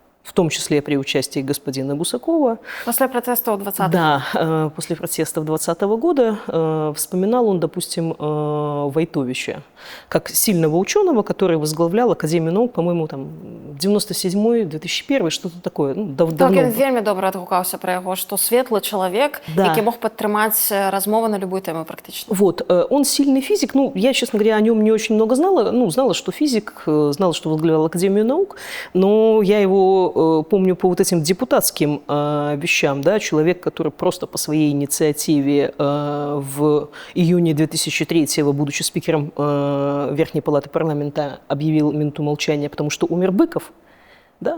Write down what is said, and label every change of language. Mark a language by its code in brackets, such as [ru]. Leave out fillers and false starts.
[ru] в том числе при участии господина Гусакова. После протестов 20-го. Да, после протестов 2020 года вспоминал он, допустим, Войтовича, как сильного ученого, который возглавлял Академию наук, по-моему, там, 97-2001, что-то такое. Ну, Так, давно. [uk] він вельми добре відгукався про його, що світлий чоловік, [ru] Да. [uk] який [ru] мог [uk] підтримати розмови на [ru] любую [uk] тему практично. [ru] Вот, он сильный физик. Ну, я, честно говоря, о нем не очень много знала. Ну, знала, что физик, знала, что возглавлял Академию наук, но я его помню по вот этим депутатским вещам, да, человек, который просто по своей инициативе в июне 2003-го, будучи спикером Верхней палаты парламента, объявил минуту молчания, потому что умер Быков. Да?